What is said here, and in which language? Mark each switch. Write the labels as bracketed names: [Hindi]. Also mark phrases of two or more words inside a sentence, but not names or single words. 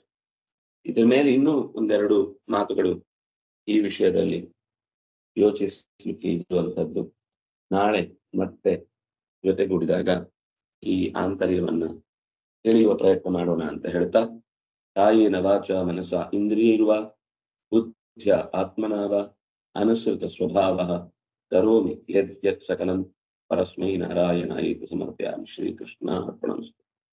[Kannada] ಇದ್ರ ಮೇಲೆ ಇನ್ನೂ ಒಂದೆರಡು ಮಾತುಗಳು ಈ ವಿಷಯದಲ್ಲಿ ಯೋಚಿಸಲಿಕ್ಕೆ ಇರುವಂತದ್ದು. ನಾಳೆ ಮತ್ತೆ ಜೊತೆಗೂಡಿದಾಗ ಈ ಆಂತರ್ಯವನ್ನ ತಿಳಿಯುವ ಪ್ರಯತ್ನ ಮಾಡೋಣ ಅಂತ ಹೇಳ್ತಾ, [Sanskrit] ಕಾಯೇನ ವಾಚ ಮನಸ ಇಂದ್ರಿಯೈರ್ವ ಬುದ್ಧ್ಯ ಆತ್ಮನಾವ ಅನುಸೃತ ಸ್ವಭಾವ ಕರೋಮಿ ಯತ್ ಸಕಲಂ ಪರಸ್ಮೈ ನಾರಾಯಣಾಯ ಸಮರ್ಪಯಾಮಿ. ಶ್ರೀಕೃಷ್ಣ ಅರ್ಪಣಮಸ್ತು.